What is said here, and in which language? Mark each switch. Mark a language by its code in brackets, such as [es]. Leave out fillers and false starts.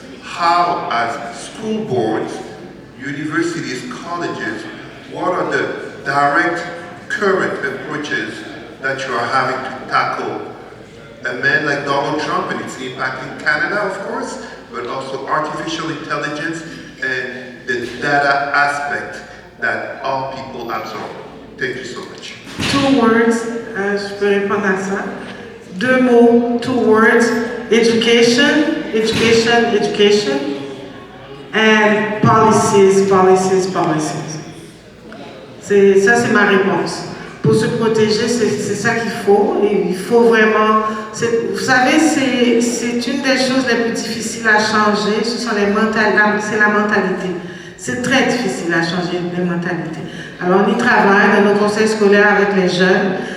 [en] How, as school boards, universities, colleges, what are the direct current approaches that you are having to tackle a man like Donald Trump and its impact in Canada, of course, but also artificial intelligence and the data aspect that all people absorb? Thank you so much. 2 words, [fr] je peux répondre à ça. 2 mots, [en] 2 words, education, education, education, and policies, policies, policies. [fr] Ça, c'est ma réponse. Pour se protéger, c'est ça qu'il faut. Et il faut vraiment... Vous savez, c'est une des choses les plus difficiles à changer, c'est la mentalité. C'est très difficile à changer les mentalités. Alors, on y travaille dans nos conseils scolaires avec les jeunes.